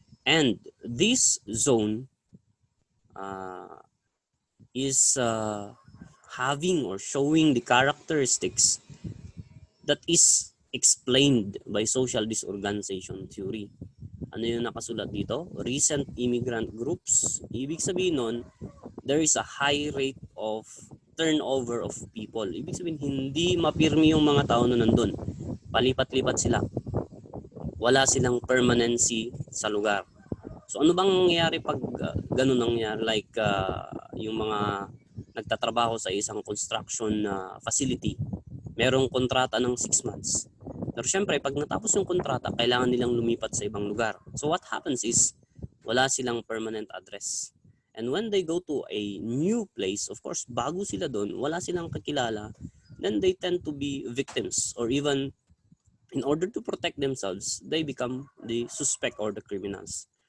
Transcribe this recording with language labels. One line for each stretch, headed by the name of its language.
English: And this zone is having or showing the characteristics that is explained by social disorganization theory.
Filipino: Ano yung nakasulat dito?
English: Recent immigrant groups.
Filipino: Ibig sabihin nun,
English: there is a high rate of turnover of people.
Filipino: Ibig sabihin, hindi mapirmi yung mga tao na nandun. Palipat-lipat sila. Wala silang permanency sa lugar. So ano bang nangyayari pag ganun nangyayari? Like yung mga nagtatrabaho sa isang construction facility, merong kontrata ng 6 months. Pero syempre, pag natapos yung kontrata, kailangan nilang lumipat sa ibang lugar.
English: So what happens is,
Filipino: wala silang
English: permanent address. And when they go to a new place, of course,
Filipino: bago sila doon, wala silang kakilala,
English: then they tend to be victims. Or even, in order to protect themselves, they become the suspect or the criminals.